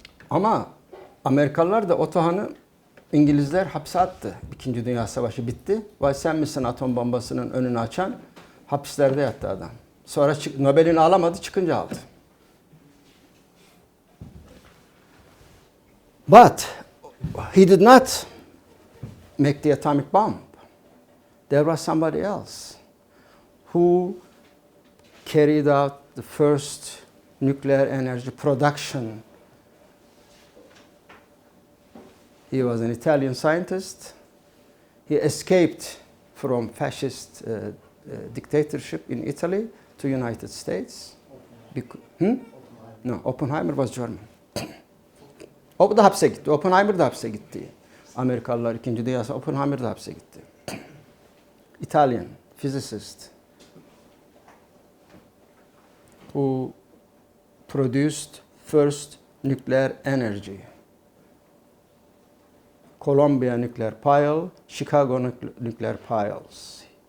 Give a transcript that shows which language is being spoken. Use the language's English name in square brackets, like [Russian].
[Turkish] Ama Amerikalılar da Otohan'ı İngilizler hapse attı. İkinci Dünya Savaşı bitti. Vay sen misin atom bombasının önünü açan? Hapislerde yattı adam. Sonra Nobel'ini alamadı, çıkınca aldı. [English] But he did not make the atomic bomb. There was somebody else who carried out the first nuclear energy production. He was an Italian scientist. He escaped from fascist dictatorship in Italy to United States. No, Oppenheimer was German. [Turkish] O da hapse gitti. Oppenheimer da hapse gitti. Amerikalılar 2. Dünya Savaşı, Oppenheimer da hapse gitti. [English] Italian physicist who produced first nuclear energy. Columbia nuclear pile, Chicago nuclear piles.